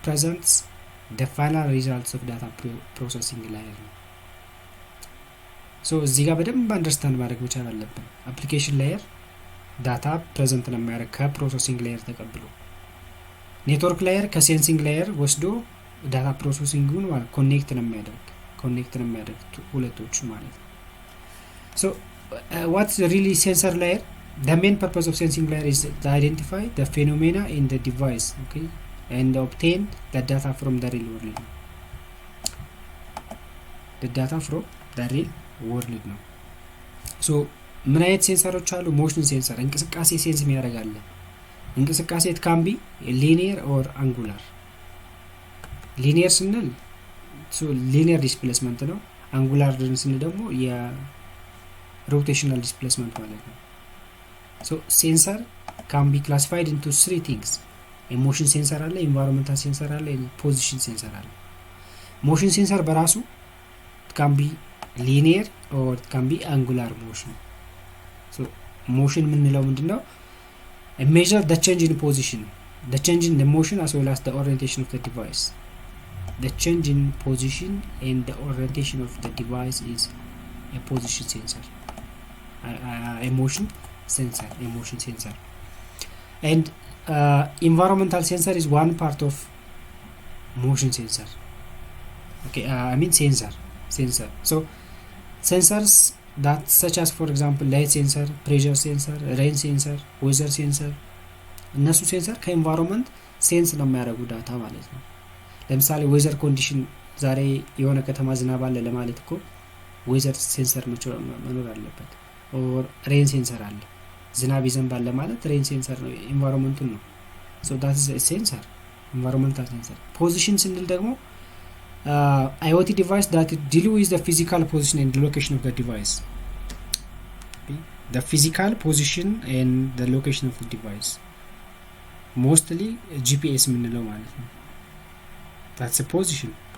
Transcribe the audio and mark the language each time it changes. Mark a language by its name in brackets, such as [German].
[Amharic] ፕሬዘንትስ [English] the final results of data processing layer [Amharic] ነው። ሶ እዚህ ጋር በደንብ አንደርስታንድ ማድረግ መቻል አለብን። አፕሊኬሽን ላየር ዳታ ፕሬዘንት ነው የሚያደርግ ከፕሮሰሲንግ ላየር ተቀብሎ። ኔትወርክ ላየር ከሴንሲንግ ላየር ወስዶ ዳታ ፕሮሰሲንጉን ኮኔክት ነው የሚያደርግ ሁለቶቹ ማለት ነው። ሶ [English] what's really sensor layer? The main purpose of sensing layer is to identify the phenomena in the device, okay, and obtain the data from the real world. The data from the real world [Amharic] ነው። ሶ ምን አይነት ሴንሰሮች አሉ? ሞሽን ሴንሰር እንቅስቃሴ ሴንስ የሚያደርጋል። እንቅስቃሴ [English] it can be linear or angular። [Amharic] ሊኒየር ስንል ሊኒየር ዲስፕሌስመንት ነው። አንጉላር ስንል ደግሞ የሮቴሽናል ዲስፕሌስመንት ማለት ነው። ሶ ሴንሰር [English] can be classified into three things. [Amharic] ሞሽን ሴንሰር አለ፣ ኢንቫይሮንመንታል ሴንሰር አለ፣ ፖዚሽን ሴንሰር አለ። ሞሽን ሴንሰር በራሱ [English] can be linear or it can be angular motion. So motion [Amharic] ምንለው ምንድነው? [English] A measure the change in position, the change in the motion as well as the orientation of the device. The change in position and the orientation of the device is a position sensor, a motion sensor. And environmental sensor is one part of motion sensor. Okay, I mean sensor. So sensors that such as for example light sensor, pressure sensor, rain sensor, weather sensor [Amharic] እነሱ ሴንሰር ከኤንቫይሮንመንት ሴንስ ነው የሚያደርጉ ዳታ ማለት ነው። ለምሳሌ ዌዘር ኮንዲሽን ዛሬ የሆነ ከተማ ዝናብ አለ ለማለት እኮ ዌዘር ሴንሰር መኖር አለበት። ኦር ሬን ሴንሰር አለ ዝናብ ይዘንባል ለማለት ሬን ሴንሰር ነው ኤንቫይሮንመንቱን ነው። [English] ሶ ዳት ኢዝ ሴንሰር [Amharic] ኤንቫይሮንመንታል ሴንሰር። ፖዚሽን ስንል ደግሞ [English] IoT device that deal with the physical position and location of the device. Okay? The physical position and the location of the device. Mostly GPS [Amharic] ምንለው ማለት ነው። [English] That's a position.